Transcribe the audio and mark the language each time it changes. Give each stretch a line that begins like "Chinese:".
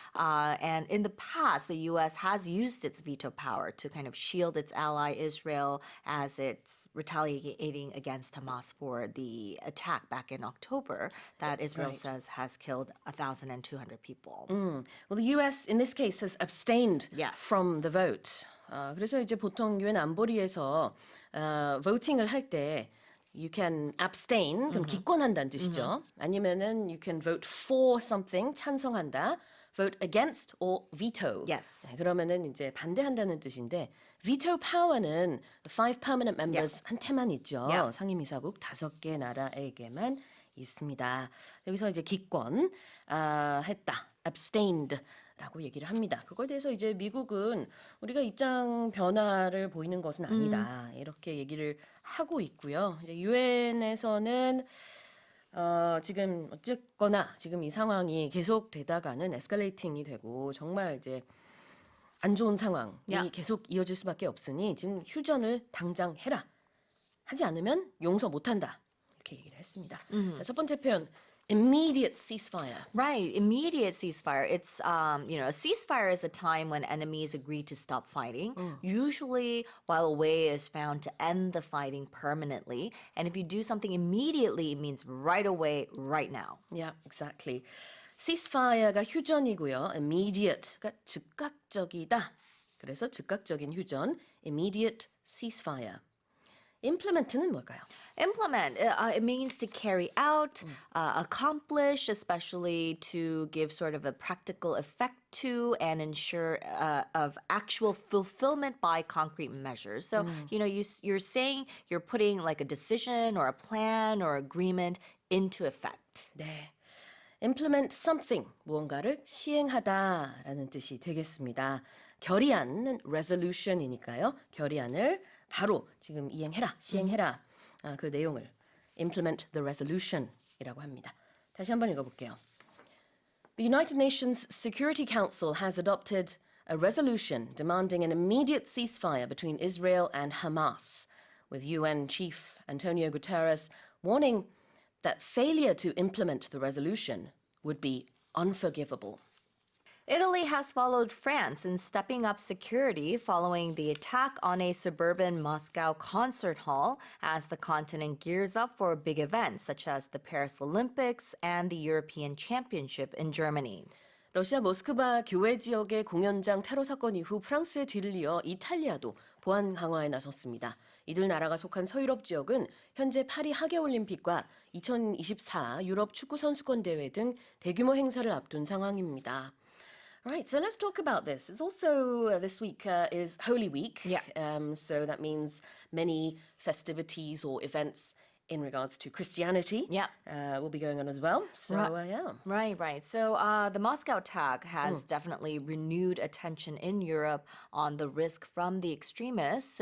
English: And in the past, the U.S. has used its veto power to kind of shield its ally Israel as it's retaliating against Hamas for the attack back in October that Israel says has killed 1,200 people. Well, the U.S. in this case has abstained Yes. from the vote.
Korean: 그래서 이제 보통 유엔 안보리에서 voting을 할 때
English: you can abstain,
Korean: 그럼 기권한다는 뜻이죠. 아니면은
English: you can vote for something,
Korean: 찬성한다.
English: vote against or veto. Yes.
Korean: 네, 그러면은 이제 반대한다는 뜻인데 veto power는
English: five permanent members
Korean: 한테만 있죠.
English: Yeah.
Korean: 상임이사국 5개 나라에게만 있습니다. 여기서 이제 기권 했다. abstained 라고 얘기를 합니다. 그거에 대해서 이제 미국은 우리가 입장 변화를 보이는 것은 아니다. 이렇게 얘기를 하고 있고요. 이제 유엔에서는 지금 어쨌거나 지금 이 상황이 계속되다가는 에스컬레이팅이 되고 정말 이제 안 좋은 상황이 Yeah. 계속 이어질 수밖에 없으니 지금 휴전을 당장 해라. 하지 않으면 용서 못한다. 이렇게 얘기를 했습니다. 자, 첫 번째 표현
English: immediate ceasefire. Right, immediate ceasefire. It's, a ceasefire is a time when enemies agree to stop fighting, usually while a way is found to end the fighting permanently. And if you do something immediately, it means right away, right now. Yeah, exactly.
Korean: ceasefire가 휴전이고요. immediate가 즉각적이다. 그래서 즉각적인 휴전,
English: immediate ceasefire.
Korean: implement는 뭘까요?
English: Implement, it means to carry out, accomplish, especially to give sort of a practical effect to and ensure of actual fulfillment by concrete measures. So, you're saying you're putting like a decision or a plan or agreement into effect.
Korean: 네.
English: implement something,
Korean: 무언가를 시행하다라는 뜻이 되겠습니다. 결의안은 resolution이니까요. 결의안을 바로 지금 이행해라, 시행해라. 그 내용을
English: implement the resolution
Korean: 이라고 합니다. 다시 한번 읽어볼게요.
English: The United Nations Security Council has adopted a resolution demanding an immediate ceasefire between Israel and Hamas, with UN Chief Antonio Guterres warning that failure to implement the resolution would be unforgivable. Italy has followed France in stepping up security following the attack on a suburban Moscow concert hall as the continent gears up for big events such as the Paris Olympics and the European Championship in Germany.
Korean: 러시아 모스크바 교외 지역의 공연장 테러 사건 이후 프랑스의 뒤를 이어 이탈리아도 보안 강화에 나섰습니다. 이들 나라가 속한 서유럽 지역은 현재 파리 하계올림픽과 2024 유럽 축구 선수권 대회 등 대규모 행사를 앞둔 상황입니다.
English: Right, so let's talk about this. It's also this week is Holy Week. Yeah. So that means many festivities or events in regards to Christianity Yeah. will be going on as well. So, yeah. Right. So the Moscow attack has definitely renewed attention in Europe on the risk from the extremists.